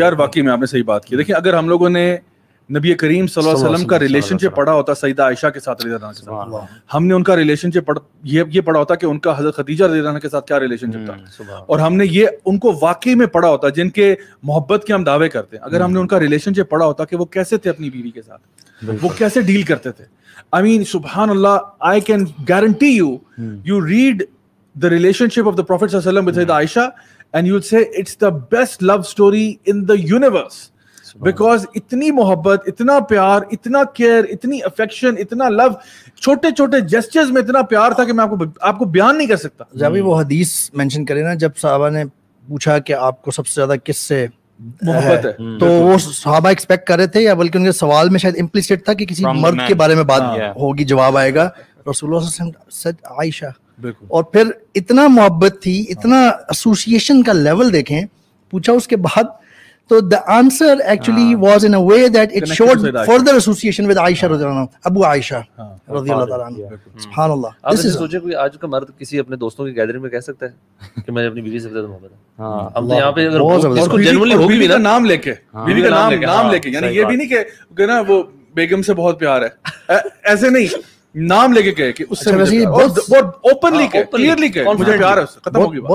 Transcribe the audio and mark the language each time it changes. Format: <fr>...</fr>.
<ur>یار واقعی میں آپ نے صحیح بات کی. دیکھیں اگر ہم لوگوں نے نبی کریم صلی اللہ علیہ وسلم کا ریلیشن شپ پڑھا ہوتا سیدہ عائشہ کے ساتھ رضی اللہ عنہا کے ساتھ, ہم نے ان کا ریلیشن شپ یہ پڑھا ہوتا کہ ان کا حضرت خدیجہ رضی اللہ عنہا کے ساتھ کیا ریلیشن شپ تھا, اور ہم نے یہ ان کو واقعی میں پڑھا ہوتا جن کے محبت کے ہم دعوے کرتے ہیں, اگر ہم نے ان کا ریلیشن شپ پڑھا ہوتا کہ وہ کیسے تھے اپنی بیوی کے ساتھ, وہ کیسے ڈیل کرتے تھے.</ur> <en>I mean سبحان اللہ, I can guarantee you read the relationship of the Prophet sallallahu alaihi wasallam with Sayyidah Aisha and you would say it's the best love story in the universe.</en> <ur>Because اتنی محبت, اتنا پیار, اتنا care, اتنی affection, اتنا لو, چھوٹے چھوٹے gestures میں اتنا پیار تھا کہ میں آپ کو بیان نہیں کر سکتا. جب وہ حدیث مینشن کرے نا, جب صحابہ نے پوچھا کہ آپ کو سب سے زیادہ کس سے محبت ہے, تو وہ صحابہ ایکسپیکٹ کر رہے تھے, یا بلکہ ان کے سوال میں شاید امپلیسٹ تھا کہ کسی مرد کے بارے میں بات ہوگی, جواب آئے گا. رسول اللہ صلی اللہ علیہ وسلم said عائشہ, اور پھر اتنا محبت تھی, اتنا ایسوسیشن کا لیول دیکھیں, پوچھا اس کے بعد.</ur> <en>So the answer actually was in a way that it showed further association with Aisha رضی اللہ عنہ, Abu Aisha رضی اللہ تعالیٰ عنہ.</en> <ar>سبحان اللہ.</ar> <ur>آپ نے سوچے کوئی آج کا مرد کسی اپنے دوستوں کی گیدرنگ میں کہہ سکتا ہے کہ میں اپنی بیوی سے زیادہ محبت ہے؟ ہاں اب یہاں پہ اگر اس کو جنرلی ہوگی بھی نا, نام لے کے, بیوی کا نام لے کے, یعنی یہ بھی نہیں کہ نا وہ بیگم سے بہت پیار ہے, ایسے نہیں, نام لے کے کہے کہ اس سے بہت اوپنلی کہے, کلیئرلی کہے مجھے پیار ہے, ختم ہو گئی.</ur>